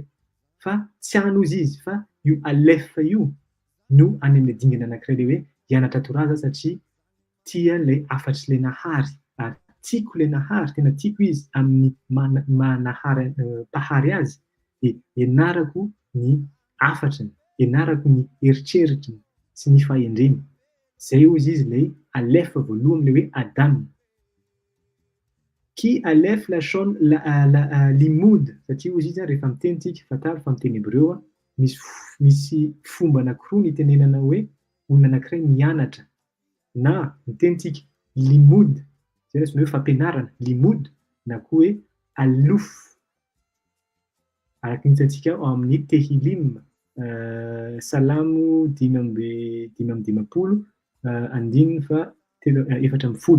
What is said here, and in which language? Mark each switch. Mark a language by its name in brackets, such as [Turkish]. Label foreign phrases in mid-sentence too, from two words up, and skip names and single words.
[Malagasy] Fa tsy any hozy izy, fa io alef io no any amin'ny dingana anankiray le hoe hianatra Torah za satria tia le afatry le nahary, ary tiako le nahary, tena tiako izy amin'ny manahary mpahary azy, de ianarako ny afatrany, ianarako ny eritreritriny sy ny fahendreny. Zay hozy izy le alef voalohany le hoe Adam. [Hebrew] כי אלף לשון לימוד, [Malagasy] satria hozy izy rehefa miteny tsika fataro fa miteny hébreu misy fomba anankiroa ny tenenana hoe olona anankiray mianatra, na mitenitsika limud, zay raha hoe fampianarana, limud, na koa hoe alof. Araka ny hitantsika ao amin'ny Tehilim salamo 5:5, andininy fa 4:10.